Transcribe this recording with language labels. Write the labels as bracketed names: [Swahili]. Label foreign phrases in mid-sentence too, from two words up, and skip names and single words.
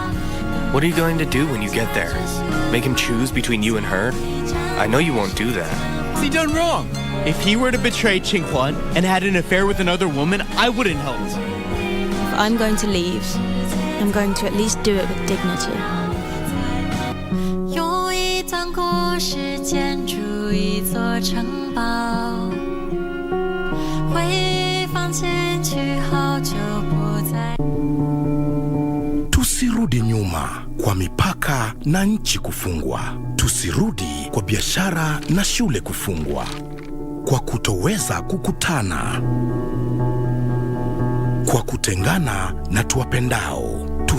[English] What are you going to do when you get there? Make him choose between you and her? I know you won't do that. What's he done wrong? If he were to betray Qinghuan and had an affair with another woman, I wouldn't help. If I'm going to leave, I'm going to at least do it with dignity. [Chinese] 有一段故事建筑一座城堡，回放进去好久不再。 [Swahili] Tusirudi nyuma kwa mipaka na nchi kufungwa. Tusirudi kwa biashara na shule kufungwa. Kwa kutoweza kukutana. Kwa kutengana na tuwapendao.